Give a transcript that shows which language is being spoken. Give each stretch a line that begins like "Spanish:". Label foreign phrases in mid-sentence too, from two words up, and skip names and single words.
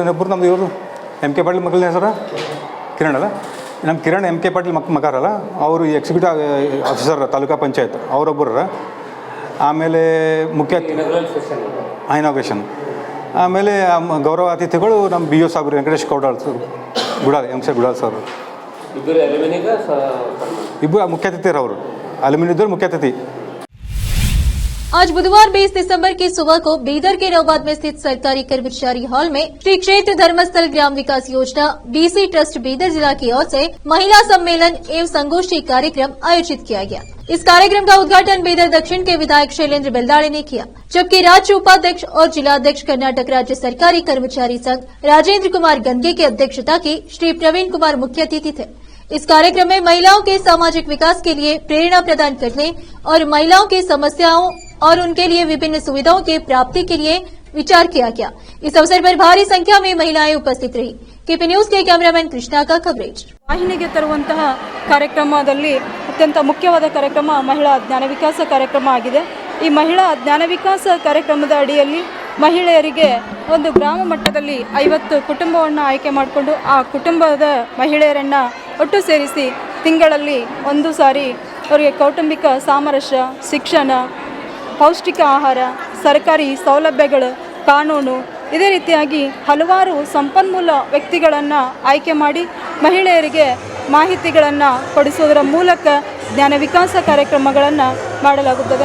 Kannada: ಇನ್ನೊಬ್ಬರು ನಮ್ಮದು ಇವರು MK ಪಾಟೀಲ್ ಮಕ್ಕಳ ಹೆಸರು ಕಿರಣ್ ಅಲ್ಲ, ನಮ್ಮ ಕಿರಣ್ MK ಪಾಟೀಲ್ ಮಕಾರಲ್ಲ, ಅವರು
English: executive officer
Kannada: ತಾಲೂಕಾ ಪಂಚಾಯತ್ ಅವರೊಬ್ಬರ. ಆಮೇಲೆ ಮುಖ್ಯ ಇನಾಗ್ರೇಷನ್. ಆಮೇಲೆ ಗೌರವ ಅತಿಥಿಗಳು ನಮ್ಮ BO ಸಾಬ್ರು ವೆಂಕಟೇಶ್ ಗೌಡಾಳ್ ಸರ್, MC ಗುಡಾಳ್ ಸರ್, ಇಬ್ಬರು ಮುಖ್ಯ ಅತಿಥಿ ಅವರು, ಅಲ್ಯೂಮಿನಿಯದವರು ಮುಖ್ಯ ಅತಿಥಿ.
Hindi: आज बुधवार 20 दिसंबर की सुबह को बीदर के नौबाद में स्थित सरकारी कर्मचारी हॉल में श्री क्षेत्र धर्मस्थल ग्राम विकास योजना BC ट्रस्ट बीदर जिला की ओर से महिला सम्मेलन एवं संगोष्ठी कार्यक्रम आयोजित किया गया। इस कार्यक्रम का उद्घाटन बीदर दक्षिण के विधायक शैलेंद्र बेलदाड़े ने किया, जबकि राज्य उपाध्यक्ष और जिलाध्यक्ष कर्नाटक राज्य सरकारी कर्मचारी संघ राजेंद्र कुमार गंगे की अध्यक्षता की श्री प्रवीण कुमार मुख्य अतिथि थे। इस कार्यक्रम में महिलाओं के सामाजिक विकास के लिए प्रेरणा प्रदान करने और महिलाओं की समस्याओं और उनके लिए विभिन्न सुविधाओं की प्राप्ति के लिए विचार किया गया। इस अवसर पर भारी संख्या में महिलाएं उपस्थित रही। KP न्यूज के कैमरामैन कृष्णा का कवरेज।
Kannada: ವಾಹಿನಿಗೆ ತರುವಂತಹ ಕಾರ್ಯಕ್ರಮದಲ್ಲಿ ಅತ್ಯಂತ ಮುಖ್ಯವಾದ ಕಾರ್ಯಕ್ರಮ ಮಹಿಳಾ ಜ್ಞಾನ ವಿಕಾಸ ಕಾರ್ಯಕ್ರಮ ಆಗಿದೆ. ಈ ಮಹಿಳಾ ಜ್ಞಾನ ವಿಕಾಸ ಕಾರ್ಯಕ್ರಮದ ಅಡಿಯಲ್ಲಿ ಮಹಿಳೆಯರಿಗೆ ಒಂದು ಗ್ರಾಮ ಮಟ್ಟದಲ್ಲಿ 50 ಕುಟುಂಬವನ್ನು ಆಯ್ಕೆ ಮಾಡಿಕೊಂಡು ಆ ಕುಟುಂಬದ ಮಹಿಳೆಯರನ್ನು ಒಟ್ಟು ಸೇರಿಸಿ ತಿಂಗಳಲ್ಲಿ ಒಂದು ಸಾರಿ ಅವರಿಗೆ ಕೌಟುಂಬಿಕ ಸಾಮರಸ್ಯ, ಶಿಕ್ಷಣ, ಪೌಷ್ಟಿಕ ಆಹಾರ, ಸರ್ಕಾರಿ ಸೌಲಭ್ಯಗಳು, ಕಾನೂನು, ಇದೇ ರೀತಿಯಾಗಿ ಹಲವಾರು ಸಂಪನ್ಮೂಲ ವ್ಯಕ್ತಿಗಳನ್ನು ಆಯ್ಕೆ ಮಾಡಿ ಮಹಿಳೆಯರಿಗೆ ಮಾಹಿತಿಗಳನ್ನು ಕೊಡಿಸುವುದರ ಮೂಲಕ ಜ್ಞಾನ ವಿಕಾಸ ಕಾರ್ಯಕ್ರಮಗಳನ್ನು ಮಾಡಲಾಗುತ್ತದೆ.